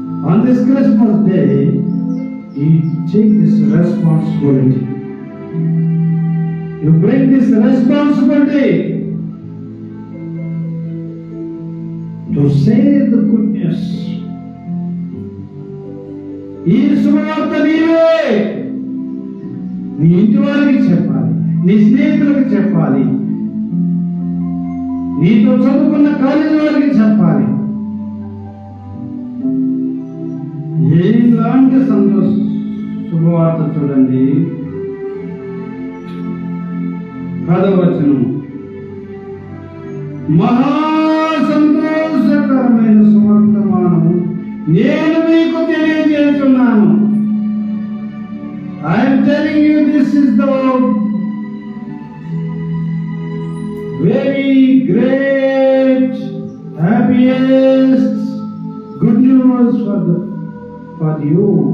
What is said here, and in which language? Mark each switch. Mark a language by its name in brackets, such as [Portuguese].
[English] On this Christmas day, you take this responsibility. You bring this responsibility to say the good news. [Telugu] ఈ శుభవార్త నీవే నీ ఇంటి వారికి చెప్పాలి, నీ స్నేహితులకు చెప్పాలి, నీతో చదువుకున్న కాలేజీ వారికి చెప్పాలి. ఎలాంటి శుభవార్త చూడండి. 10వ వచనం. మహా సంతోషకరమైన సువర్తమానము నేను మీకు తెలియజేస్తున్నాను. [English] I am telling you, this is the very great, happiest good news for you.